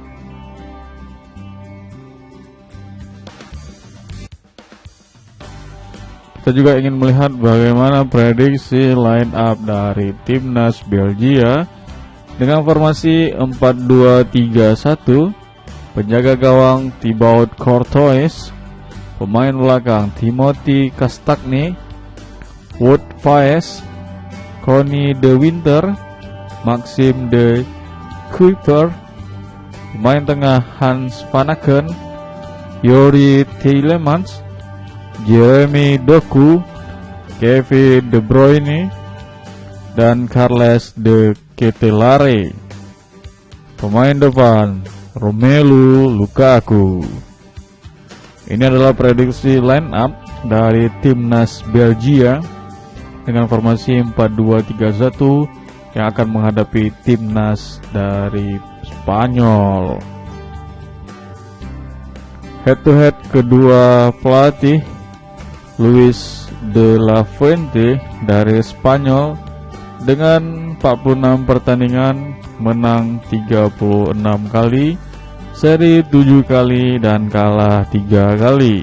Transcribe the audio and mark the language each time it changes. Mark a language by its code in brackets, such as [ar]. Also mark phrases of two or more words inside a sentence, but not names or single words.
[id] Kita juga ingin melihat bagaimana prediksi [en] line up [id] dari timnas Belgia dengan formasi 4-2-3-1. Penjaga gawang Thibaut Courtois, pemain belakang Timothy Castagne, Wout Faes, Connie De Winter, Maxime De Kuyper. Pemain tengah Hans Vanaken, Yori Tielemans, Jeremy Doku, Kevin De Bruyne, dan Carles De Ketelaere. Pemain depan Romelu Lukaku. Ini adalah prediksi [en] line up [id] dari timnas Belgia dengan formasi 4-2-3-1 yang akan menghadapi timnas dari Spanyol. [en] Head to head [id] kedua pelatih, Luis de la Fuente dari Spanyol dengan 46 pertandingan, menang 36 kali, seri 7 kali dan kalah 3 kali.